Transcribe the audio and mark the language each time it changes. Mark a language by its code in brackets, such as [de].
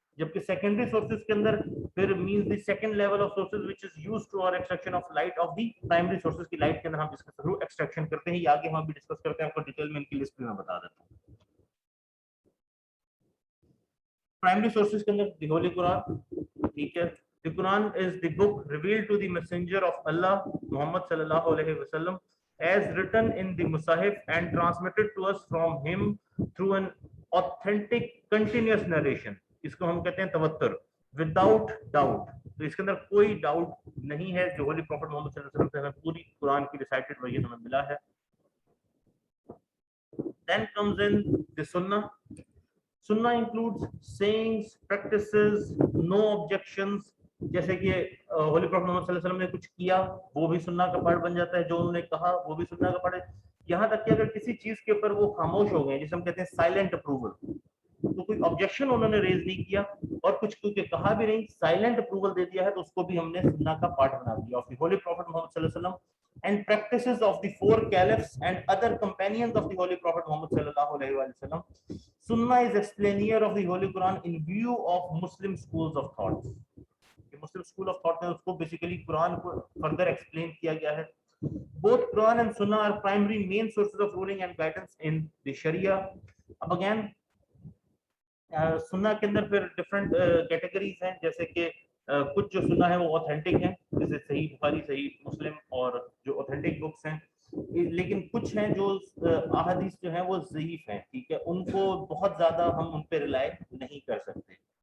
[hi] जबकि secondary sources के अंदर फिर means the second level of sources which is used to our extraction of light of the primary sources की light के अंदर हम इसके थ्रू एक्सट्रैक्शन करते हैं। ये आगे हम भी डिस्कस करते हैं, आपको डिटेल में इनकी लिस्ट भी मैं बता देता हूं। प्राइमरी सोर्सेज के अंदर द होली कुरान, ठीक है। [en] The Quran is the book revealed to the messenger of Allah Muhammad sallallahu alaihi wasallam as written in the Musahif and transmitted to us from him through an authentic continuous narration. [hi] इसको हम कहते हैं तवत्तुर, without doubt। तो इसके अंदर कोई doubt नहीं है, जो होली प्रॉफेट मोहम्मद सल्लल्लाहु अलैहि वसल्लम से हमें पूरी कुरान की रिसाइटेड वर्जन हमें मिला है। [en] Then comes in the Sunnah. Sunnah includes sayings, practices, no objections। [hi] जैसे कि होली प्रॉफेट मोहम्मद सल्लल्लाहु अलैहि वसल्लम ने कुछ किया, वो भी सुन्ना का पार्ट बन जाता है, जो उन्होंने कहा वो भी सुन्ना का पार्ट है। यहाँ तक कि अगर किसी चीज के ऊपर वो खामोश हो गए, जिसे हम कहते हैं साइलेंट अप्रूवल, तो कोई ऑब्जेक्शन उन्होंने रेज नहीं किया और कुछ क्योंकि कहा भी नहीं, साइलेंट अप्रूवल दे दिया है, तो उसको भी हमने सुन्ना का पार्ट बना दिया। [en] Of the holy prophet Muhammad सल्लल्लाहु अलैहि वसल्लम and practices of the 4 caliphs and other companions of the holy prophet Muhammad sallallahu alaihi wasallam. Sunnah is explainer of the holy Quran in view of Muslim schools of thought. [hi] Muslim school of thought में उसको basically Quran को further explain किया गया है। [en] Both Quran and Sunnah are primary main sources of ruling and guidance in the Sharia. [hi] अब again सुन्ना के अंदर फिर डिफरेंट कैटेगरीज हैं, जैसे कि कुछ जो सुन्ना है वो ऑथेंटिक है, जैसे सही बुखारी, सही मुस्लिम और जो ऑथेंटिक बुक्स हैं, लेकिन कुछ हैं जो अहादीस जो हैं वो ज़ईफ हैं, ठीक है, उनको बहुत ज़्यादा हम उन पे रिलाय नहीं कर सकते।